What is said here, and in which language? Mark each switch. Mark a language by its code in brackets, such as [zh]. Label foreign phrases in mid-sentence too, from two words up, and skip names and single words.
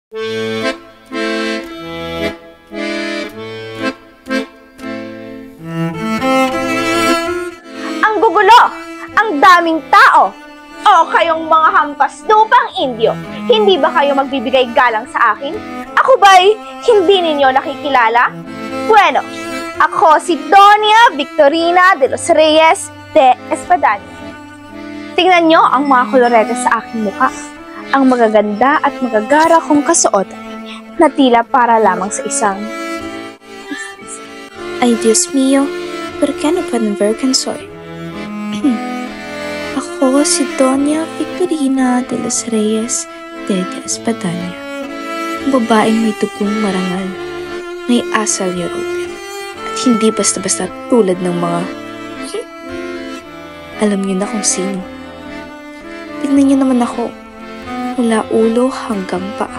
[tl] Ang gugulo! Ang daming tao! O kayong mga hampas lupang Indio, hindi ba kayo magbibigay galang sa akin? Ako ba'y hindi ninyo nakikilala? Bueno, ako si Doña Victorina de los Reyes de Espadaña. Tingnan nyo ang mga kolorete sa aking mukha. Ang magaganda at magagara kong kasuotan na tila para lamang sa isang... Ay, [es] Dios mío, ¿por qué no pueden ver quién soy? [tl] Ako si Doña Victorina de los Reyes de Espadaña. Babaeng may tugong marangal, may asal European, at hindi basta-basta tulad ng mga... Alam niyo na kung sino. Tignan niyo naman ako, mula ulo hanggang paa.